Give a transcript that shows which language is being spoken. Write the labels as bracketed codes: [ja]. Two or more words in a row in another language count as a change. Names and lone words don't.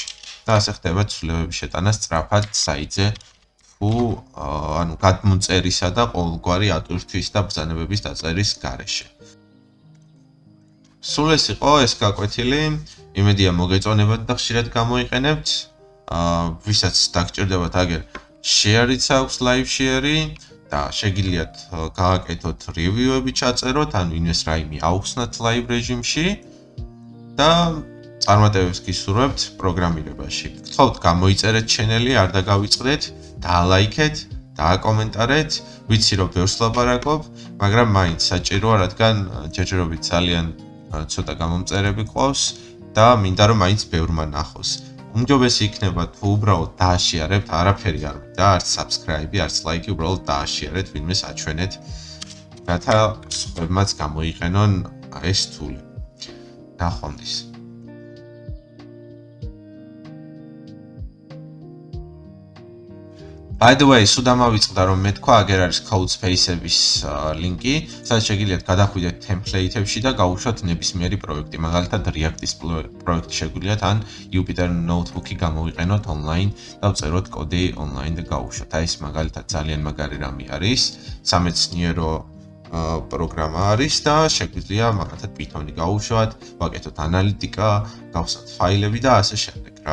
[ka] და ასე ხდება ცვლილებების შეტანა სწრაფად საიტზე, თუ ანუ გადმოწერისა და ყოველგვარი ატვირთვის და ბრძანებების დაწერის გარეშე. სულ ეს იყო ეს გაკვეთილი, იმედია მოგეწონებათ და ხშირად გამოიყენებთ. ვისაც დაგჭირდებათ აგერ share-იც აქვს [en] live share-ი [ka] და შეგიძლიათ გააკეთოთ review-ები ჩაწეროთ, ან ვინმეს რაიმე აუხსნათ live režimში და წარმატებებს გისურვებთ პროგრამირებაში. გთხოვთ გამოიწერეთ channel-ი, არ დაგავიწყდეთ, დაალაიქეთ, დააკომენტარეთ. ვიცი რომ ბევრს ლაპარაკობ, მაგრამ მაინც საჭიროა, რადგან ჯერჯერობით ძალიან ცოტა გამომწერები ყავს და მინდა რომ მაინც ბევრმა ნახოს. უმჯობესი იქნება თუ უბრალოდ დააშიარებთ, არაფერი არ და არც subscribe-ი, არც like-ი, უბრალოდ დააშიარეთ, ვინმეს აჩვენეთ, რათა სხვებმაც გამოიყენონ ეს თული. ნახვამდის. [en] By the way, [ka] სულ დამავიწყდა რომ მე თქვა, აგერ არის Codespace-ების ლინკი, სადაც შეგიძლიათ გადახვიდეთ template-ებში და გაუშვათ ნებისმიერი პროექტი. მაგალითად React-ის პროექტი შეგვიძლიათ ან Jupyter notebook-ი გამოვიყენოთ ონლაინ და ვწეროთ კოდი ონლაინ და გაუშვათ. აი ეს მაგალითად ძალიან მაგარი რამე არის, სამეცნიერო პროგრამა არის და შეგვიძლია მაგალითად Python-ი გაუშვათ, ვაკეთოთ ანალიტიკა, გავხსნათ ფაილები და ასე შემდეგ რა.